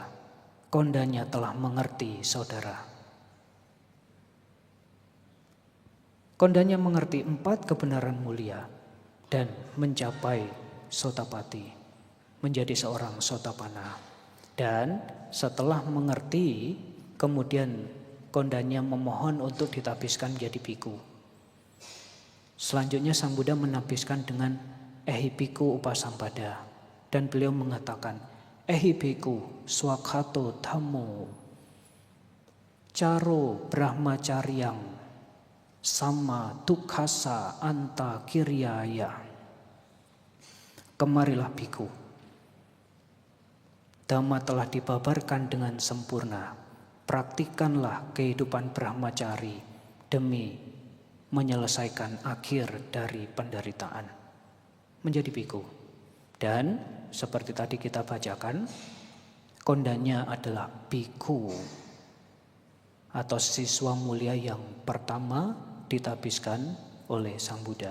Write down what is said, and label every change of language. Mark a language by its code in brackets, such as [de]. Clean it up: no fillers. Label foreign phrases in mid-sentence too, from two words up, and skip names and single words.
[id] Kondanya telah mengerti, saudara. Kondanya mengerti 4 kebenaran mulia dan mencapai Sotapati, menjadi seorang Sotapana. Dan setelah mengerti, kemudian Kondanya memohon untuk ditabiskan menjadi biku. Selanjutnya Sang Buddha menabiskan dengan [pi] Ehibiku Upasampada. [id] Dan beliau mengatakan, [pi] Ehibiku swakhato dhammo caro brahmacaryang sama dukhasa anta kiryaya. [id] Kemarilah biku. Dhamma telah dibabarkan dengan sempurna. Praktikanlah kehidupan brahmacari demi menyelesaikan akhir dari penderitaan. Menjadi biku. Dan seperti tadi kita bacakan, Kondanya adalah biku atau siswa mulia yang pertama ditabiskan oleh Sang Buddha.